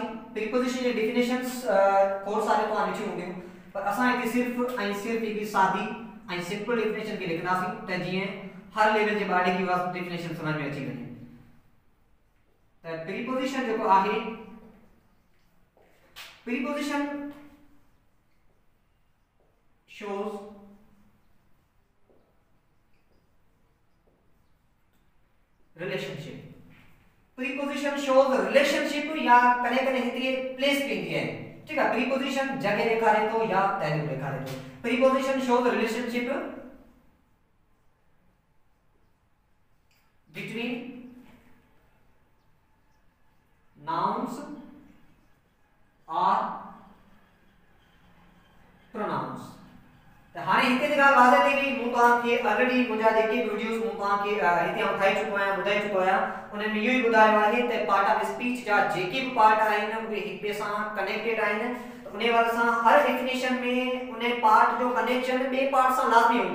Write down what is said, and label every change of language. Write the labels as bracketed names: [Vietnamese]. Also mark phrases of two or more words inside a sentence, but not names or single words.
[Sindhi] प्रीपोजिशन जी डेफिनेशंस खोड़ सारे तव्हां लिखियूं हूंदियूं, पर असां हिते सिर्फ़ ऐं सिर्फ़ हिकु सादी ऐं [English] simple definition [Sindhi] खे लिखंदासीं त जीअं हर लेवल जे ॿार खे उहा डेफिनेशन समझ में अची वञे। [English] त प्रीपोजिशन [Sindhi] जेको आहे, [English] preposition shows relationship. preposition shows relationship [Sindhi] या कने कने हिते प्लेस पईंदी आहे। ठीक है, प्रीपोजिशन जगह ॾेखारे थो या तैलीम ॾेखारे थो। [English] preposition shows relationship between nouns or pronouns. [Sindhi] त हाणे हिते जी ॻाल्हि वाज़ह थी वई। मूं तव्हांखे ऑलरेडी मुंहिंजा जेके वीडियोस मूं तव्हांखे हिते आउं ठाहे चुको आहियां, ॿुधाए चुको आहियां, उन में इहो ई ॿुधायो आहे त [English] part of speech [Sindhi] जा जेके बि पार्ट आहिनि उहे हिक ॿिए सां कनेक्टेड आहिनि। त उन वारे सां हर डेफिनेशन में उन पार्ट जो कनेक्शन ॿिए पार्ट सां लाज़मी हूंदो।